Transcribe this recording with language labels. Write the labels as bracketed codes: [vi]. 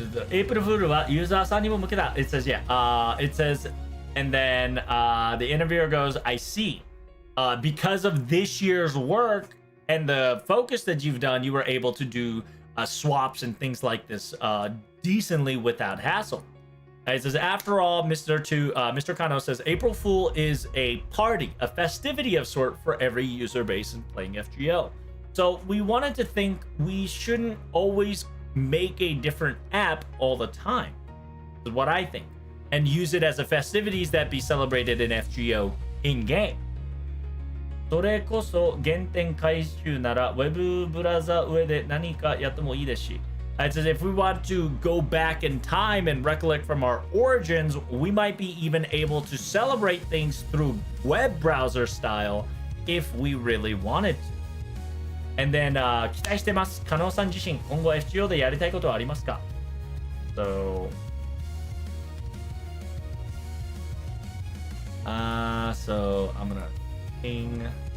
[ja] April Fool はユーザーさんにも向けた。 [en] It says, yeah. It says, and then the interviewer goes, I see. Because of this year's work and the focus that you've done, you were able to do swaps and things like this decently without hassle. It says, after all, Mr. Kano says, April Fool is a party, a festivity of sort for every user base in playing FGO. So we wanted to think we shouldn't always make a different app all the time, is what I think, and use it as a festivities that be celebrated in FGO in-game. [ja] それこそ原点回収ならウェブブラウザ上で何かやってもいいですし。 [en] It says if we want to go back in time and recollect from our origins, we might be even able to celebrate things through web browser style if we really wanted to. And then [ja] 期待してます。加納さん自身今後 FGO でやりたいことはありますか？ [en] So so I'm gonna ping.